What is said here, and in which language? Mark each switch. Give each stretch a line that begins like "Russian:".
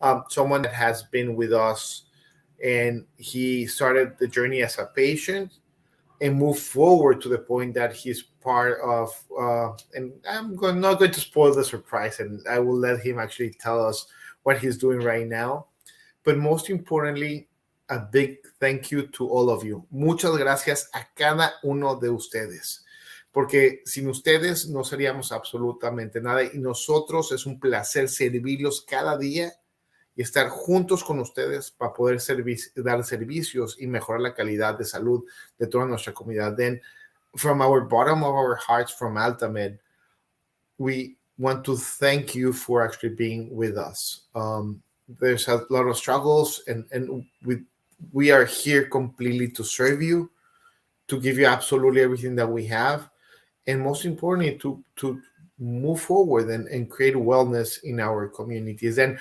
English: Someone that has been with us, and he started the journey as a patient and move forward to the point that he's part of and not going to spoil the surprise, and I will let him actually tell us what he's doing right now. But most importantly, a big thank you to all of you.
Spanish: Muchas gracias a cada uno de ustedes, porque sin ustedes no seríamos absolutamente nada, y nosotros es un placer servirlos cada día y estar juntos con ustedes para poder dar servicios y mejorar la calidad de salud de toda nuestra comunidad.
English: Then, from our bottom of our hearts, from AltaMed, we want to thank you for actually being with us. There's a lot of struggles, and we are here completely to serve you, to give you absolutely everything that we have, and most importantly, to move forward and create wellness in our communities.